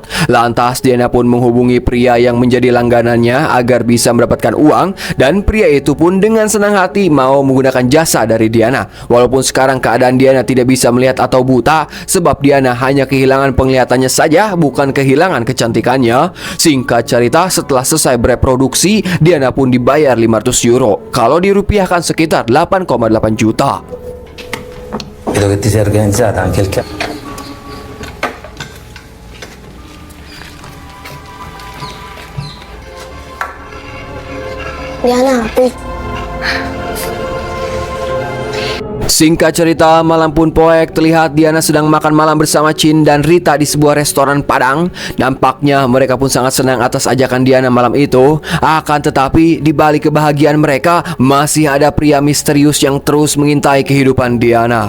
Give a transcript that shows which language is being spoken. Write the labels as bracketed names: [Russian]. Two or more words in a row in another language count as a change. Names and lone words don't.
[Indonesian] Lantas Diana pun menghubungi pria yang menjadi langganannya agar bisa mendapatkan uang, dan pria itu pun dengan senang hati mau menggunakan jasa dari Diana. Walaupun sekarang keadaan Diana tidak bisa melihat atau buta, sebab Diana hanya kehilangan penglihatannya saja, bukan kehilangan kecantikannya. Singkat cerita, setelah selesai bereproduksi, Diana pun dibayar 500 euro. Kalau dirupiahkan sekitar 8,8 juta. [Italian] Vedo che ti sei organizzata anche il Diana, apri. [Indonesian] Singkat cerita, malam pun poek terlihat Diana sedang makan malam bersama Chin dan Rita di sebuah restoran Padang. Nampaknya mereka pun sangat senang atas ajakan Diana malam itu. Akan tetapi di balik kebahagiaan mereka masih ada pria misterius yang terus mengintai kehidupan Diana.